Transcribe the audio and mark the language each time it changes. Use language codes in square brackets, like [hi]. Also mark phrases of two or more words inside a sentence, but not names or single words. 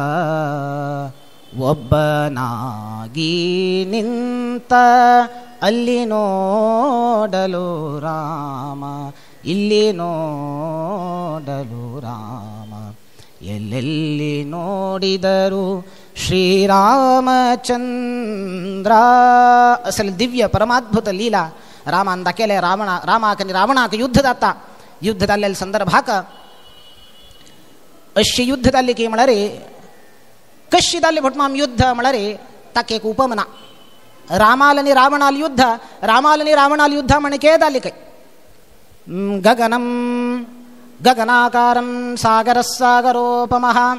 [kn] ಒಬ್ಬನಾಗಿ ನಿಂತ ಅಲ್ಲಿ ನೋಡಲು ರಾಮ ಇಲ್ಲಿ ನೋಡಲು ರಾಮ ಎಲ್ಲೆಲ್ಲಿ ನೋಡಿದರು ಶ್ರೀರಾಮಚಂದ್ರ ಅಸಲು ದಿವ್ಯ ಪರಮಾದ್ಭುತ ಲೀಲಾ [kok] रामान दाखले रामाक आणि रावणाक युद्ध जाता युद्ध जाल्लेल्या संदर्भाक अशी युद्ध जाल्ली की म्हळ्यार कशी जाल्ली भटमाम युद्ध म्हळ्यार ताका एक उपमना रामाल आणि रावणाल युद्ध म्हणके जाल्ली काय [sa] गगनम गगनाकारं सागरस्सागरोपमः